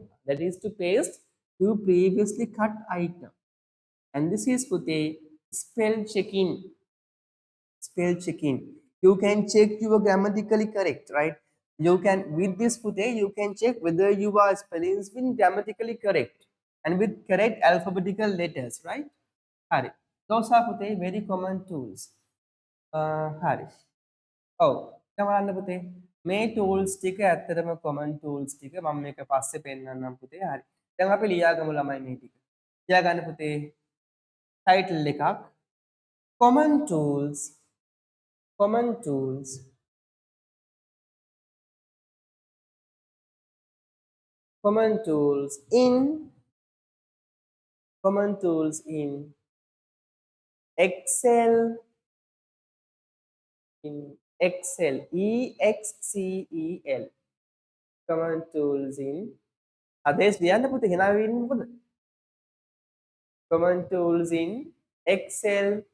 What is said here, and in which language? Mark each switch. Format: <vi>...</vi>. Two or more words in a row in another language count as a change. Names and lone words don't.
<en>That is to paste you previously cut item. And this is පුතේ spell checking. Spell checking. You can check you are grammatically correct, right? You can with this putte you can check whether you are spelling been grammatically correct and with correct alphabetical letters, right?</en> <si>Hari.</si> <en>Those are පුතේ very common tools.</en> <si>Hari. ඔව්. දැන් බලන්න පුතේ මේ tools ටික ඇත්තටම</si> <en>common tools</en> <si>ටික මම මේක පස්සේ පෙන්නන්නම් පුතේ. හරි. දැන් අපි ලියාගමු ළමයි මේ ටික. ලියාගන්න පුතේ title එකක්</si> <en>common tools common tools common tools in common tools in Excel in Excel EXCEL common tools in</en> <si>ආදේශ ලියන්න පුතේ hina වෙන්නේ මොකද</si> <en>common tools in Excel</en>